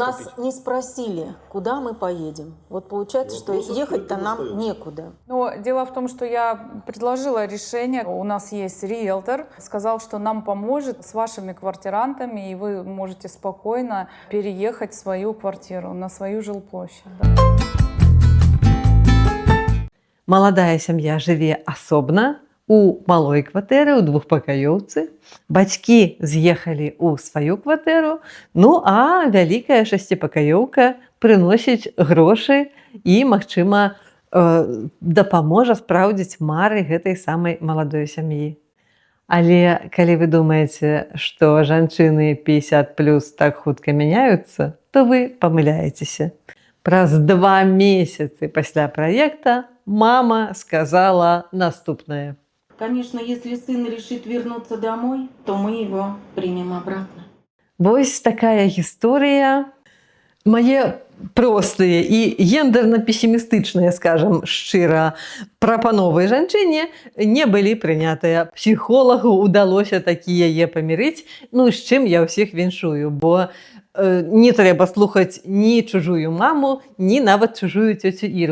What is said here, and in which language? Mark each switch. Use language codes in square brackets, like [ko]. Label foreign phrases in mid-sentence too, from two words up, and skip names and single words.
[ru] Нас не спросили, куда мы поедем. Вот получается, что ехать-то нам некуда. Но дело в том, что я предложила решение. У нас есть риэлтор, сказал, что нам поможет с вашими квартирантами, и вы можете спокойно переехать в свою квартиру, на свою жилплощадь. Да. [be] Маладая сям'я жыве асобна, у малой кватэры, у двухпакаёўцы. Бацькі з'ехалі ў сваю кватэру, ну а вялікая шасціпакаёўка прыносіць грошы і, магчыма, дапаможа спраўдзіць мары гэтай самай маладой сям'і. Але калі вы думаеце, што жанчыны 50+ так хутка мяняюцца, то вы памыляецеся. Праз 2 месяцы пасля праекта мама сказала наступнае. [ru] Конечно, если сын решит вернуться домой, то мы его примем обратно. [be] Вось такая гісторыя. Мае простыя і гендерна-песімістычныя, скажам шчыра, прапановы жанчыне не былі прынятыя. Псіхолагу ўдалося такі яе памірыць, ну з чым я ўсіх віншую, бо не трэба слухаць ні чужую маму, ні нават чужую цёцю Іру.